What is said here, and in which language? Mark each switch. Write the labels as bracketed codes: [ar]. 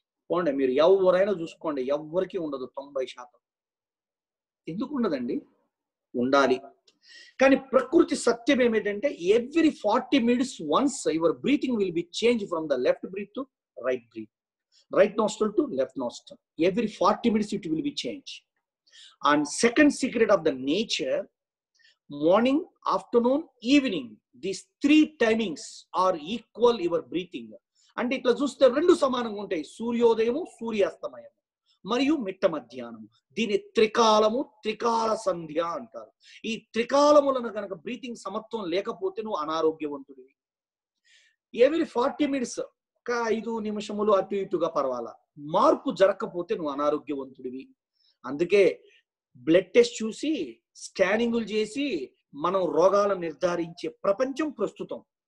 [te] పోండి, మీరు ఎవరైనా చూసుకోండి, ఎవరికి ఉండదు 90%. ఎందుకు ఉండదండి? ఉండాలి. కానీ ప్రకృతి సత్యం ఏమిటంటే [en] Every 40 minutes once your breathing will be change from the left breath to right breath, right nostril to left nostril. Every 40 minutes it will be changed. And second secret of the nature, morning, afternoon, evening, these 3 timings are equal your breathing. [te] అంటే ఇట్లా చూస్తే 2 సమానంగా ఉంటాయి, సూర్యోదయము, సూర్యాస్తమయము. మరియు మిట్ట మధ్యాహ్నం. దీని త్రికాలము, త్రికాల సంధ్య అంటారు. ఈ త్రికాలములను కనుక బ్రీతింగ్ సమత్వం లేకపోతే నువ్వు అనారోగ్యవంతుడివి. [en] every 40 minutes [te] ఒక 5 నిమిషములు అటు ఇటుగా పర్వాలా, మార్పు జరగకపోతే నువ్వు అనారోగ్యవంతుడివి. అందుకే బ్లడ్ టెస్ట్ చూసి, స్కానింగులు చేసి మనం రోగాలను నిర్ధారించే ప్రపంచం ప్రస్తుతం.